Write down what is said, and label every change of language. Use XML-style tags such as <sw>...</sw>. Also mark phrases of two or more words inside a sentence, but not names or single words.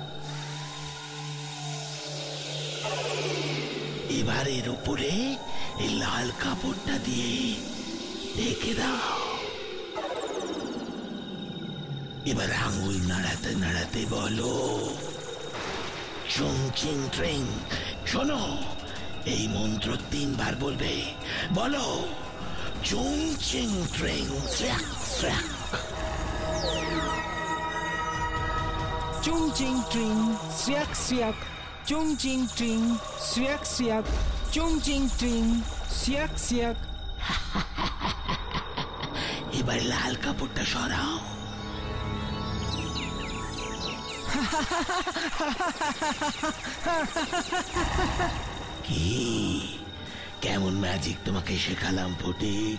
<bn>এবার এর উপরে এই লাল কাপড়টা দিয়ে ঢেকে দাও। এবার আঙুল নাড়াতে নাড়াতে বলো চুং চিং ট্রিং। শোনো, এই মন্ত্র 3 বার বলবে। বলো চুং চিং ট্রিং স্র্যাক স্র্যাক। চুং চিং ট্রিং শ্রিয়াক শ্রিয়াক, চুং চিং ট্রিং শ্রিয়াক শ্রিয়াক, চুং চিং ট্রিং শ্রিয়াক শ্রিয়াক। এবার লাল কাপড়টা সরাও। কি কেমন ম্যাজিক তোমাকে শেখালাম ফটিক?</bn>